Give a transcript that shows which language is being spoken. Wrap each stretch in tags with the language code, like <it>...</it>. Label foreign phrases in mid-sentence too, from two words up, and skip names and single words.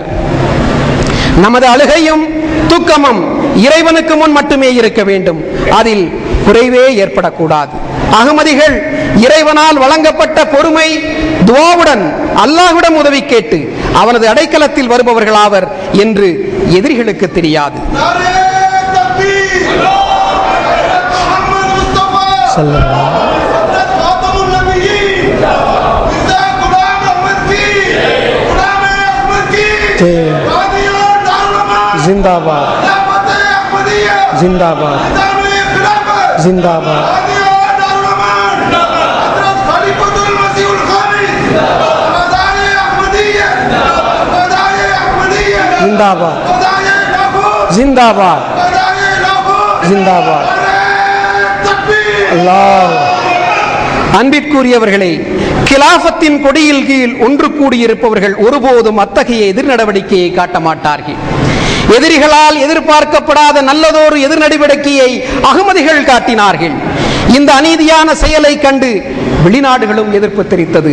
<ta>நமது அழுகையும் துக்கமும் இறைவனுக்கு முன் மட்டுமே இருக்க வேண்டும், அதில் குறைவே ஏற்படக்கூடாது. அகமதிகள் இறைவனால் வழங்கப்பட்ட பொறுமை துஆவுடன் அல்லாஹ்விடம் உதவி கேட்டு அவனது அடைக்கலத்தில் வருபவர்களாவர் என்று எதிரிகளுக்கு தெரியாது.</ta> <hi>जिंदाबाद जिंदाबाद जिंदाबाद जिंदाबाद जिंदाबाद जिंदाबाद अल्लाह.</hi> <ta>அன்பிற்குரியவர்களே, கிலாஃபத்தின் கொடியில் கீழ் ஒன்று கூடியிருப்பவர்கள் ஒருபோதும் அத்தகைய எதிர் நடவடிக்கையை காட்ட மாட்டார்கள். எதிரிகளால் எதிர்பார்க்கப்படாத நல்லதொரு எதிர் நடவடிக்கையை அகமதிகள் காட்டினார்கள். இந்த அநீதியான செயலை கண்டு வெளிநாடுகளும் எதிர்ப்பு தெரிவித்தது.</ta>